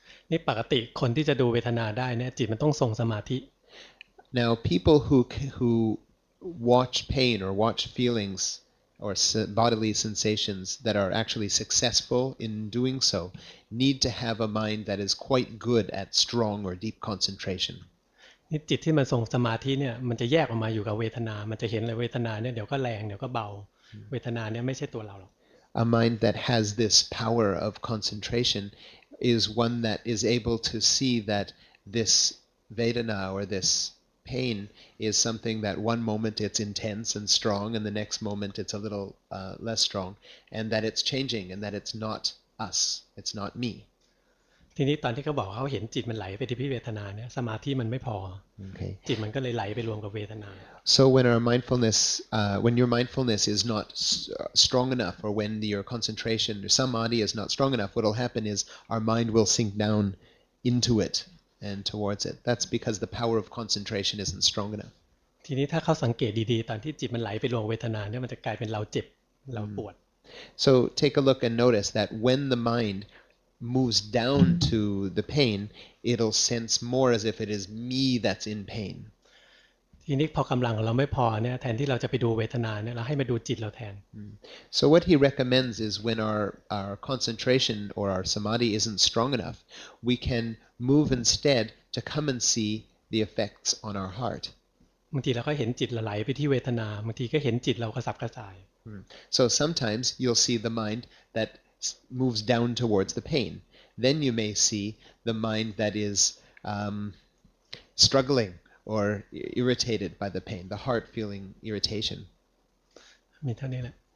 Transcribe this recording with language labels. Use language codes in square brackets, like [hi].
[th] นี่ปกติคนที่จะดูเวทนาได้เนี่ยจิตมันต้องทรงสมาธิ [en] Now people who watch pain or watch feelings or bodily sensations that are actually successful in doing so need to have a mind that is quite good at strong or deep concentration. [th] นี่จิตที่มันทรงสมาธิเนี่ยมันจะแยกออกมาอยู่กับเวทนามันจะเห็นเลยเวทนาเนี่ยเดี๋ยวก็แรงเดี๋ยวก็เบาเวทนาเนี่ยไม่ใช่ตัวเราหรอก [en] A mind that has this power of concentration is one that is able to see that this Vedana or this pain is something that one moment it's intense and strong and the next moment it's a little less strong, and that it's changing and that it's not us, it's not me. [th] ทีนี้ตอนที่เขาบอกเขาเห็นจิตมันไหลไปที่เวทนาเนี่ยสมาธิมันไม่พอ [en] Okay. [th] จิตมันก็เลยไหลไปรวมกับเวทนา [en] So when our mindfulness, when your mindfulness is not strong enough, or when your concentration or samadhi is not strong enough, what will happen is our mind will sink down into it and towards it. That's because the power of concentration isn't strong enough. [th] ทีนี้ถ้าเขาสังเกตดีๆตอนที่จิตมันไหลไปรวมเวทนาเนี่ยมันจะกลายเป็นเราเจ็บเราปวด [en] So take a look and notice that when the mind moves down to the pain, it'll sense more as if it is me that's in pain. [th] ทีนี้พอกำลังของเราไม่พอเนี่ยแทนที่เราจะไปดูเวทนาเนี่ยเราให้มาดูจิตเราแทน [en] So what he recommends is when our concentration or our samadhi isn't strong enough, we can move instead to come and see the effects on our heart. [th] บางทีเราก็เห็นจิตเราไหลไปที่เวทนาบางทีก็เห็นจิตเรากระสับกระส่าย [en] So sometimes you'll see the mind that moves down towards the pain. Then you may see the mind that is struggling or irritated by the pain, the heart feeling irritation. [th] มีเท่านี้แหละ